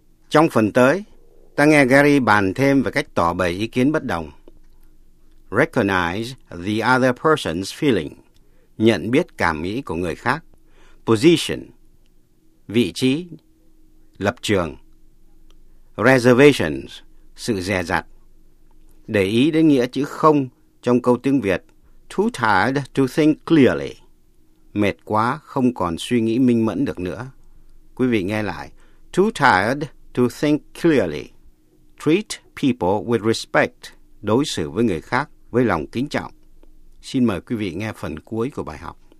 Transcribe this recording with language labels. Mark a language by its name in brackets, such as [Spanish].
[Vietnamese] Trong phần tới, ta nghe Gary bàn thêm về cách tỏ bày ý kiến bất đồng. [English] Recognize the other person's feeling. [Vietnamese] Nhận biết cảm nghĩ của người khác. Position. Vị trí. Lập trường. Reservations. Sự dè dặt. Để ý đến nghĩa chữ không trong câu tiếng Việt. [English] Too tired to think clearly. [Vietnamese] Mệt quá, không còn suy nghĩ minh mẫn được nữa. Quý vị nghe lại. [English] Too tired to think clearly. Treat people with respect. [Vietnamese] Đối xử với người khác với lòng kính trọng. Xin mời quý vị nghe phần cuối của bài học.